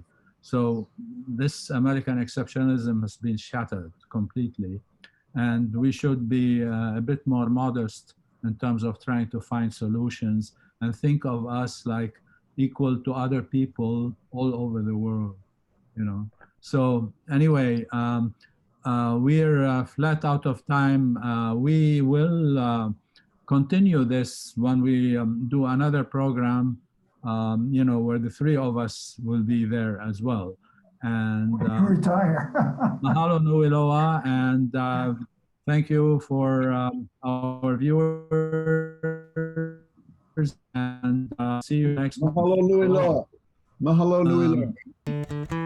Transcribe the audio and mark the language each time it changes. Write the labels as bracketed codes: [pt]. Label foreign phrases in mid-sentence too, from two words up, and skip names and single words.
[en] So this American exceptionalism has been shattered completely, and we should be a bit more modest in terms of trying to find solutions and think of us like equal to other people all over the world, So anyway, we're flat out of time. We will continue this when we do another program, where the 3 of us will be there as well. And retire. [haw] Mahalo nui loa, [en] and thank you for our viewers, and see you next time. [haw] Mahalo nui loa. Mahalo nui loa.